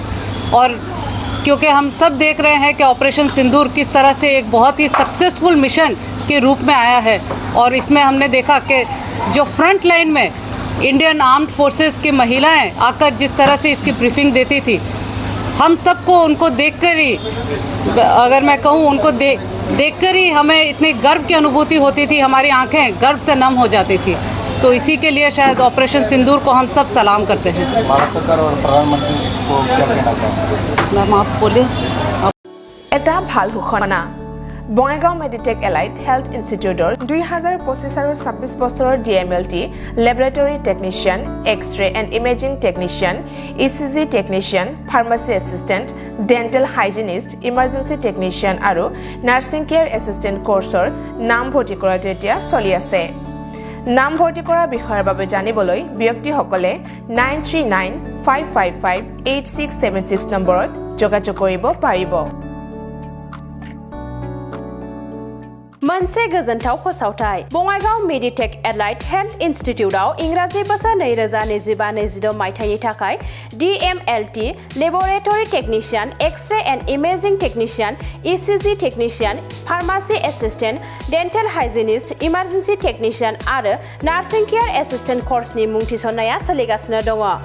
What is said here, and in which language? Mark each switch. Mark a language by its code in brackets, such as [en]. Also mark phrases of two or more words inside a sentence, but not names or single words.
[hi] और क्योंकि हम सब देख रहे हैं कि ऑपरेशन सिंदूर किस तरह से एक बहुत ही [en] successful mission [hi] के रूप में आया है, और इसमें हमने देखा कि जो [en] front line [hi] में [en] Indian Armed Forces [hi] की महिलाएं आकर जिस तरह से इसकी ब्रीफिंग देती थी, हम सबको उनको देखकर ही, अगर मैं कहूँ उनको देखकर ही हमें इतनी गर्व की अनुभूति होती थी, हमारी आंखें गर्व से नम हो जाती थी। तो इसी के लिए शायद ऑपरेशन सिंदूर को हम सब सलाम करते हैं। भारत सरकार और प्रधानमंत्री को क्या कहना चाहते हैं? मैम आप बोलिए। [as] এটা ভাল ঘোষণা। বঙাইগাঁও মেডিটেক এলাইট হেল্থ ইনষ্টিটিউটৰ 2025 আৰু 26 বছৰৰ [en] DMLT laboratory technician, X-ray and imaging technician, ECG technician, pharmacy assistant, dental hygienist, emergency technician [as] আৰু [en] nursing care assistant course [as] নাম ভৰ্তি কৰাটো এতিয়া চলি আছে। নাম ভৰ্তি কৰাৰ বিষয়ৰ বাবে জানিবলৈ ব্যক্তিসকলে 9395558676 নম্বৰত যোগাযোগ কৰিব পাৰিব। [brx] मोनसे गोजोनथाव फोसावथाय बङाइगाव मेडिटेक एलाइट हेल्थ इन्स्टिट्यूटआव इंराजि बोसोर 2025-26 मायथाइनि थाखाय [en] DMLT laboratory technician, X-ray and imaging technician, ECG technician, pharmacy assistant, dental hygienist, emergency technician [brx] आरो [en] nursing care assistant course [brx] मुं थिसननाया सोलिगासिनो दङ।